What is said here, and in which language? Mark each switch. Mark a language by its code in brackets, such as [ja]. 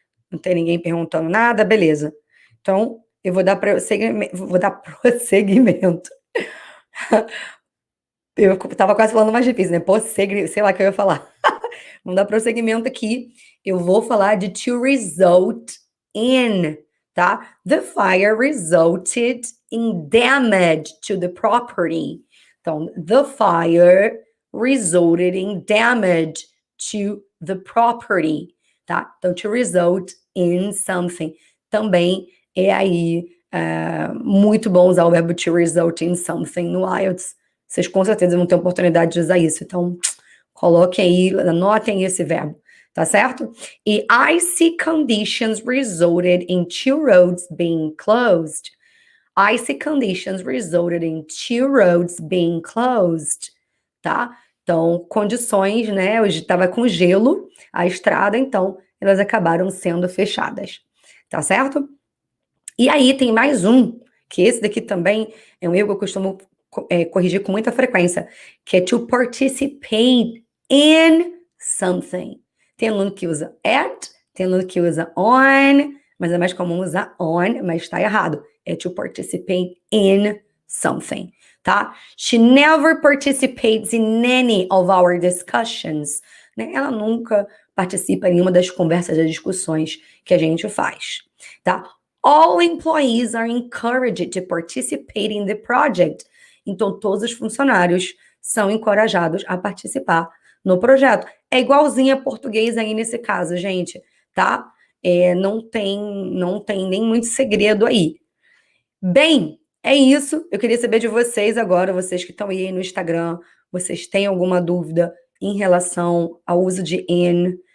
[pt] Não tem ninguém perguntando nada, beleza. Então, eu vou dar prosseguimento. Eu tava quase falando mais difícil, né? Sei lá o que eu ia falar. Vamos dar prosseguimento aqui. Eu vou falar de to result in, tá? [en] The fire resulted in damage to the property. Então, the fire resulted in damage to the property, tá? Então, to result in something. [pt] Também é aí muito bom usar o verbo to result in something no IELTS. Vocês com certeza vão ter oportunidade de usar isso. Então, coloquem aí, anotem esse verbo, tá certo? [en] E icy conditions resulted in 2 roads being closed. Icy conditions resulted in 2 roads being closed, tá? [pt] Então, condições, né? Hoje estava com gelo a estrada, então elas acabaram sendo fechadas, tá certo? E aí tem mais um, que esse daqui também é um erro que eu costumo corrigir com muita frequência, que é [en] to participate in something. [pt] Tem aluno que usa at, tem aluno que usa on, mas é mais comum usar on, mas está errado. É to participate in something, tá? [en] She never participates in any of our discussions. [pt] Né? Ela nunca participa em nenhuma das conversas, das discussões que a gente faz, tá? [en] All employees are encouraged to participate in the project. [pt] Então, todos os funcionários são encorajados a participar no projeto. É igualzinho a português aí nesse caso, gente, tá? Não tem nem muito segredo aí. Bem, é isso. Eu queria saber de vocês agora, vocês que estão aí no Instagram, vocês têm alguma dúvida em relação ao uso de in?